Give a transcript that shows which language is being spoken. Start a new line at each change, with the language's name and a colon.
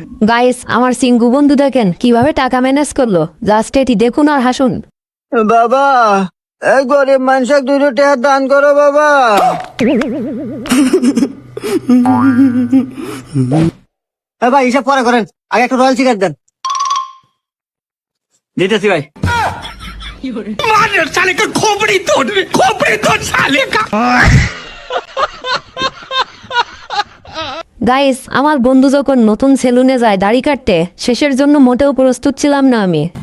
Bangla: Guys, আমার সিঙ্গু বন্ধু দেখেন কিভাবে টাকা ম্যানেজ করলো, জাস্ট এটি দেখুন আর হাসুন। বাবা এই গরিব মানুষকে 2 টাকা দান করো বাবা। ভাই হিসাব পরে করেন, আগে একটা রয়্যাল চিকেন দেন। দিতেছি ভাই।
Hindi: साले का खोपड़ी तोड़ साले का।
Bangla: গাইস, আমার বন্ধু যখন নতুন সেলুনে যায় দাড়ি কাটতে, শেষের জন্য মোটেও প্রস্তুত ছিলাম না আমি।